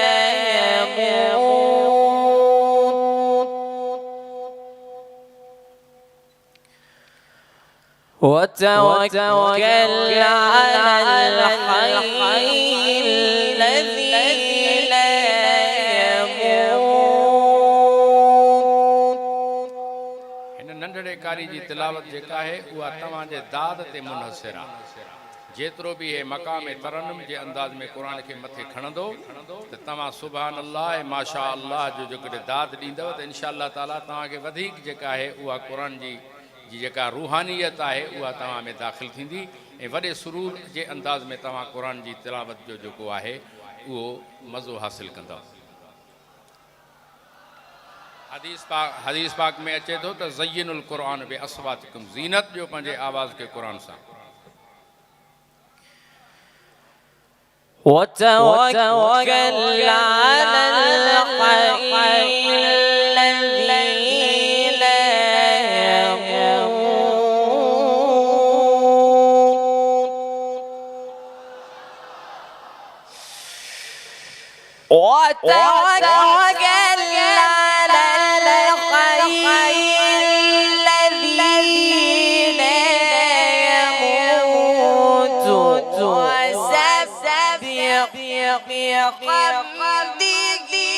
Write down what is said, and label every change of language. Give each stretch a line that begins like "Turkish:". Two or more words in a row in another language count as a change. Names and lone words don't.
Arabic: يموت وتوكل على الحي الذي لا
Sindhi: कारी जी तिलावत जेका है उहा तव्हां जे दाद ते मुनहसिर आहे जेतिरो बि हे मक़ाम तरन्नुम जे अंदाज़ में क़ुरान खे मथे खणंदो त तव्हां
Arabic: سبحان الله ما شاء الله
Sindhi: जो जेकॾहिं दाद ॾींदव त
Arabic: إن شاء الله تعالى
Sindhi: तव्हांखे वधीक जेका आहे उहा क़ुरान जी जेका रूहानियत आहे उहा तव्हां में दाख़िल थींदी ऐं वॾे सुरूर जे अंदाज़ में तव्हां क़ुरान जी तिलावत जो जेको आहे उहो मज़ो हासिल कंदव हदीस पाक में अचे थो त
Arabic: زينوا القرآن بأصواتكم
Sindhi: ज़ीनत जो पंहिंजे आवाज़ खे क़ुरान सां
Arabic: وتوكل على الحي الذي لا يموت وتوكل على الحي الذي لا يموت وسبح بحمده